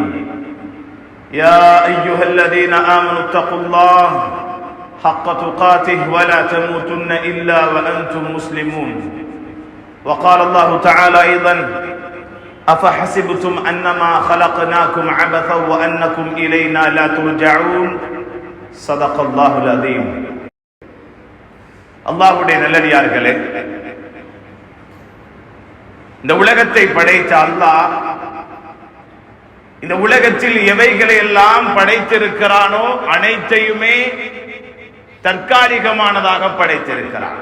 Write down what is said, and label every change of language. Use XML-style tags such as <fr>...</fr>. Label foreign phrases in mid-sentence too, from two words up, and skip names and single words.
<ar>يا أيها الذين آمنوا اتقوا الله حق تقاته ولا تموتن إلا وأنتم مسلمون. وقال الله تعالى أيضا: أفحسبتم أنما خلقناكم عبثا وأنكم إلينا لا ترجعون. صدق الله العظيم.</ar> <ta>அல்லாஹ்வுடைய நல்லடியார்களே, இந்த உலகத்தை படைத்த அல்லாஹ் இந்த உலகத்தில் எவைகளை எல்லாம் படைத்திருக்கிறானோ அனைத்தையுமே தற்காலிகமானதாக படைத்திருக்கிறான்.</ta>